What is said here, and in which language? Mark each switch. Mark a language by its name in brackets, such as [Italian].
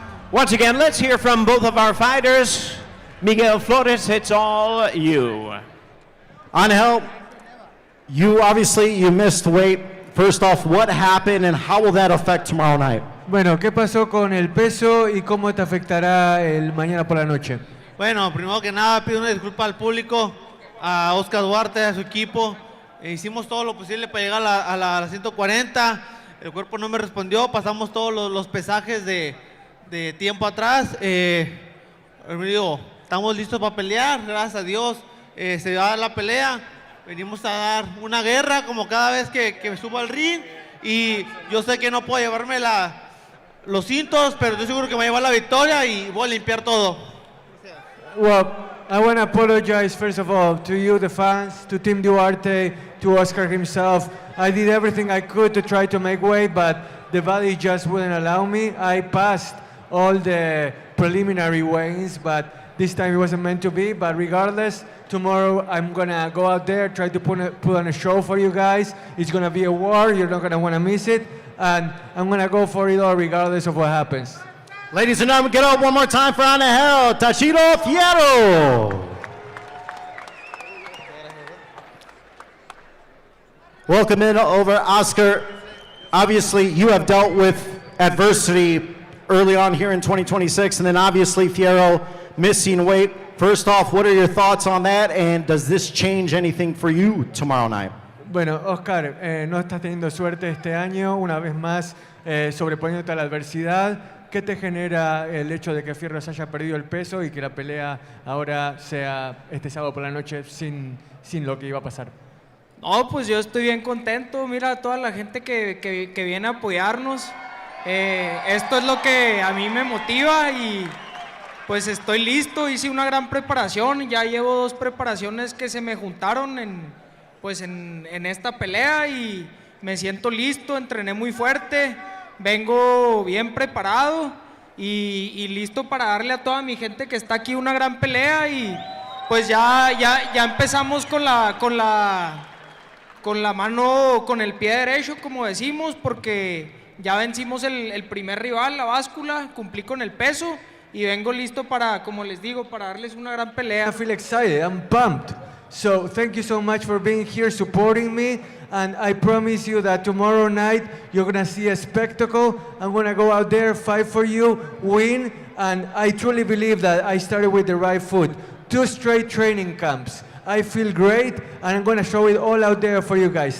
[English] Once again, let's hear from both of our fighters. Miguel Flores, it's all you. Angel, you missed weight. First off, what happened and how will that affect tomorrow night? [Spanish] Bueno, ¿qué pasó con el peso y cómo te afectará el mañana por la noche? Bueno, primero que nada pido una disculpa al público, a Oscar Dwarte, a su equipo. Hicimos todo lo posible para llegar a la 140. El cuerpo no me respondió. Pasamos todos los pesajes de tiempo atrás. Estamos listos para pelear. Gracias a Dios se va a dar la pelea. Venimos a dar una guerra como cada vez que me subo al ring. Y yo sé que no puedo llevarme los cintos, pero estoy seguro que me va a llevar la victoria y voy a limpiar todo. [English] Well, I want to apologize first of all to you, the fans, to Team Dwarte, to Oscar himself. I did everything I could to try to make weight, but the body just wouldn't allow me. I passed all the preliminary weigh-ins, but this time it wasn't meant to be. But regardless, tomorrow I'm gonna go out there, try to put on a show for you guys. It's gonna be a war, you're not gonna wanna miss it. And I'm gonna go for it all regardless of what happens. Ladies and gentlemen, get up one more time for Angel Tashiro Fiero. Welcome in over Oscar. Obviously, you have dealt with adversity early on here in 2026, and then obviously Fiero missing weight. First off, what are your thoughts on that, and does this change anything for you tomorrow night? [Spanish] Bueno, Oscar, no estás teniendo suerte este año, una vez más sobreponiéndote a la adversidad. ¿Qué te genera el hecho de que Fiero se haya perdido el peso y que la pelea ahora sea este sábado por la noche sin lo que iba a pasar? No, pues yo estoy bien contento. Mira, toda la gente que viene a apoyarnos. Esto es lo que a mí me motiva y pues estoy listo. Hice una gran preparación. Ya llevo 2 preparaciones que se me juntaron en esta pelea y me siento listo. Entrené muy fuerte. Vengo bien preparado y listo para darle a toda mi gente que está aquí una gran pelea y pues ya empezamos con la mano, con el pie derecho, como decimos, porque ya vencimos el primer rival, la báscula, cumplí con el peso y vengo listo para, como les digo, para darles una gran pelea. [English] I feel excited, I'm pumped. So thank you so much for being here, supporting me, and I promise you that tomorrow night you're gonna see a spectacle. I'm gonna go out there, fight for you, win, and I truly believe that I started with the right foot. 2 straight training camps. I feel great, and I'm going to show it all out there for you guys.